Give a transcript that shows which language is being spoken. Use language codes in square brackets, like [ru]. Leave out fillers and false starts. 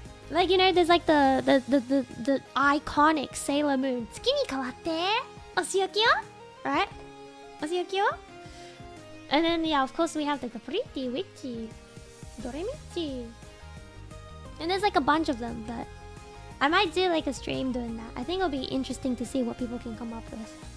[en] Like, you know, there's like the iconic Sailor Moon. [ja] 月に変わってお仕置きよ [en] right? [ja] お仕置きよ [en] And then yeah, of course we have like the pretty witchy Doremichi. And there's like a bunch of them, but I might do like a stream doing that. I think it'll be interesting to see what people can come up with.